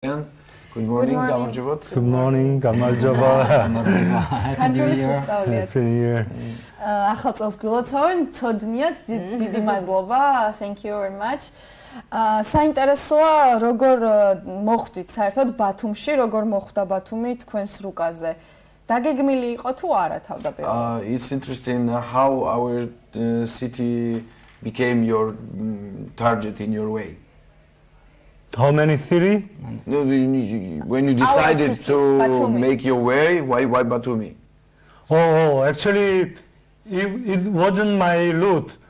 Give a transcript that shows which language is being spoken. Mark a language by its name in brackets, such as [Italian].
[English] Good morning, [Georgian] გამარჯობათ. [English] Good morning, [Georgian] გამარჯობა. [English] Happy New Year. Happy New Year. [Georgian] ახალ წელს გულოცავენ, ცოდნიათ, დიდი მადლობა. [English] Thank you very much. [Georgian] საინტერესოა, როგორ მოხვდით საერთოდ ბათუმში, როგორ მოხვდა ბათუმი თქვენს რუკაზე. დაგეგმილი იყო თუ არა თავდაპირველად? [English] It's interesting how our city became your target in your way. How many city? No, when you decided city, to Batumi. make your way, why Batumi? Oh, actually, it wasn't my route.